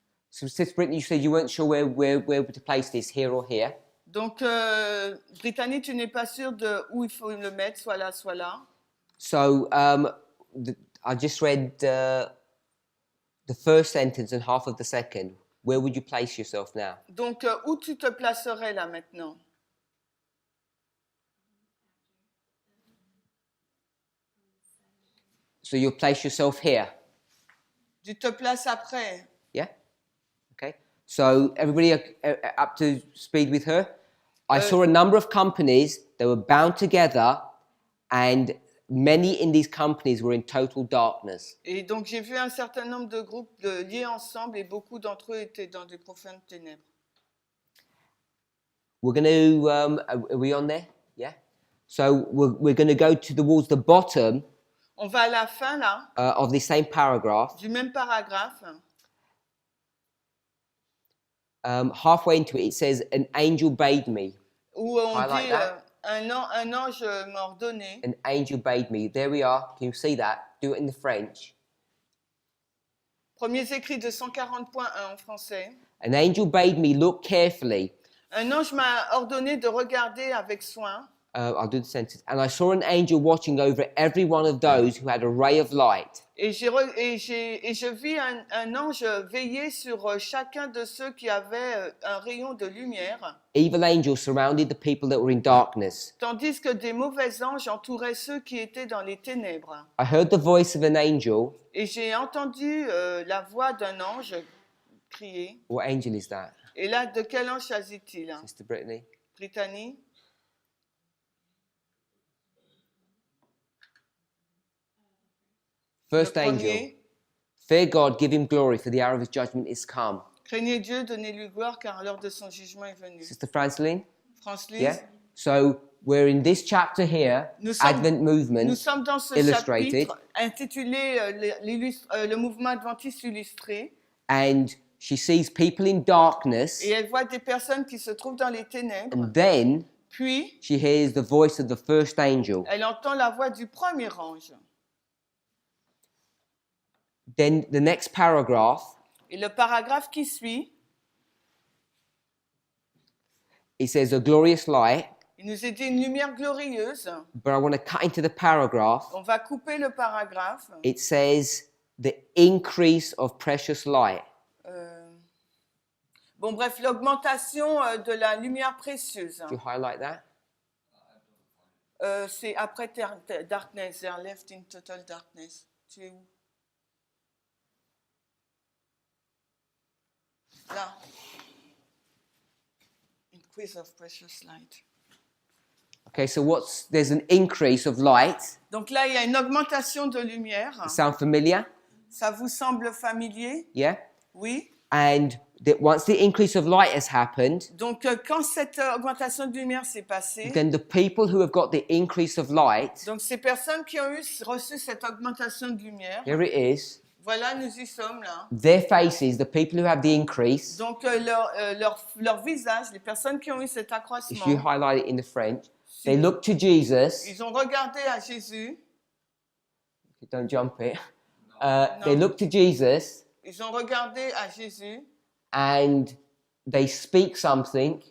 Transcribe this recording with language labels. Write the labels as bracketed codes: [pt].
[en] So, Sister Brittany, you said you weren't sure where to place this, here or here. [fr] Donc, Brittany, tu n'es pas sûr de où il faut le mettre, soit là, soit là. [en] So, I just read the first sentence and half of the second. Where would you place yourself now? [fr] Donc, où tu te placerais là maintenant? [en] So you'll place yourself here. [fr] Tu te places après. [en] Yeah? Okay. So everybody up to speed with her? I saw a number of companies that were bound together and many in these companies were in total darkness. [fr] Et donc, j'ai vu un certain nombre de groupes liés ensemble et beaucoup d'entre eux étaient dans des profondes ténèbres. [en] We're going to, are we on there? Yeah? So we're going to go towards the bottom [fr] On va à la fin, là, [en] of the same paragraph. [fr] du même paragraphe. [en] Halfway into it, it says, an angel bade me. [fr] Où on [en] Highlight [fr] dit [en] that. [fr] un ange m'a ordonné. [en] An angel bade me. There we are. Can you see that? Do it in the French. [fr] Premiers écrits de 140.1 en français. [en] An angel bade me look carefully. [fr] Un ange m'a ordonné de regarder avec soin. [en] I'll do the sentence. And I saw an angel watching over every one of those who had a ray of light. [fr] Et je vis un ange veiller sur chacun de ceux qui avaient un rayon de lumière. [en] Evil angels surrounded the people that were in darkness. [fr] Tandis que des mauvais anges entouraient ceux qui étaient dans les ténèbres. [en] I heard the voice of an angel. [fr] Et j'ai entendu la voix d'un ange crier. [en] What angel is that? [fr] Et là, de quel ange s'agit-il? [en] Sister Brittany? [fr] Brittany? [en] First [fr] Le [en] angel. [fr] premier. [en] Fear God, give him glory, for the hour of his judgment is come. [fr] Craignez Dieu, donnez-lui gloire, car l'heure de son jugement est venue. [en] Sister Franceline? [fr] France-Lise? [en] Yeah? So we're in this chapter here, [fr] Nous sommes- [en] Advent Movement. [fr] Nous sommes dans ce [en] Illustrated. [fr] chapitre intitulé le mouvement adventiste illustré. [en] And she sees people in darkness. [fr] Et elle voit des personnes qui se trouvent dans les ténèbres. [en] And then [fr] Puis, [en] she hears the voice of the first angel. [fr] elle entend la voix du premier ange. [en] Then the next paragraph, [fr] Et le paragraphe qui suit, [en] it says a glorious light, [fr] il nous est dit une lumière glorieuse. [en] but I want to cut into the paragraph. [fr] On va couper le paragraphe. [en] It says the increase of precious light. [fr] Bon, bref, l'augmentation de la lumière précieuse. [en] Do you highlight that? [fr] C'est après [en] darkness, they are left in total darkness. [fr] Tu es où? Là. [en] Increase of precious light. Okay, so there's an increase of light. [fr] Donc là, il y a une augmentation de lumière. [en] Sound familiar? [fr] Ça vous semble familier? [en] Yeah? [fr] Oui. [en] And once the increase of light has happened, [fr] Donc, quand cette augmentation de lumière s'est passée, [en] then the people who have got the increase of light, [fr] donc ces personnes qui ont reçu cette augmentation de lumière, [en] here it is, [fr] voilà, nous y sommes là. [en] their faces, the people who have the increase, [fr] Donc, leur visage, les personnes qui ont eu cet [en] if you [fr] accroissement, [en] highlight it in the French, they look to Jesus. [fr] ils ont regardé à Jésus, [en] Don't jump it. They look to Jesus [fr] ils ont regardé à Jésus, [en] and they speak something,